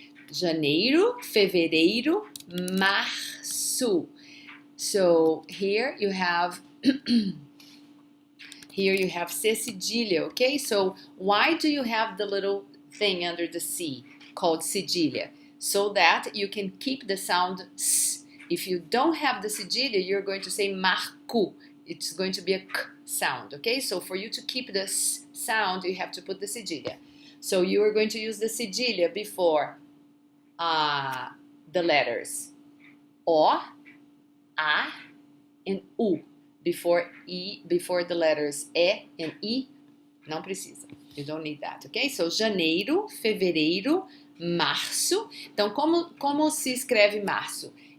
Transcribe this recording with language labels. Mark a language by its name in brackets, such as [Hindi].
[Portuguese] Janeiro, fevereiro, março. [English] So here you have C cedilha, okay? So why do you have the little thing under the C called cedilha? So that you can keep the sound S. If you don't have the cedilha, you're going to say marco. It's going to be a K sound, okay? So for you to keep the S sound, you have to put the cedilha. So you are going to use the cedilha before the letters O, A, and U. Before the letters E and I, [Portuguese] não precisa. [English] You don't need that, okay? [Portuguese] So, janeiro, fevereiro, março. Então, como se escreve março?